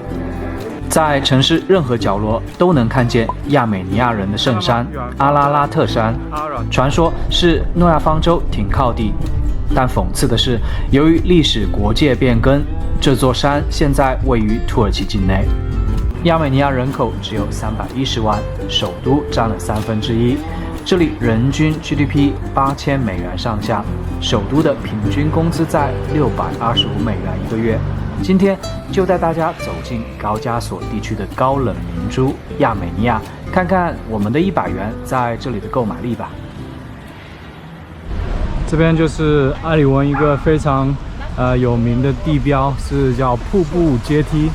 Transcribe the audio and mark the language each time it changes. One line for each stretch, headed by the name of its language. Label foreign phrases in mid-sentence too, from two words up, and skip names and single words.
Chinese: 在城市任何角落都能看見亞美尼亞人的聖山阿拉拉特山，傳說是諾亞方舟停靠地。但諷刺的是，由於歷史國界變更，這座山現在位於土耳其境內。亞美尼亞人口只有310萬，首都佔了1/3。這裡人均 GDP 8000 美元上下，首都的平均工資在625美元一個月。今天就帶大家走進高加索地區的高冷明珠亞美尼亞，看看我們的100元在這裡的購買力吧。這邊就是埃里溫一個非常有名的地標，是叫瀑布階梯。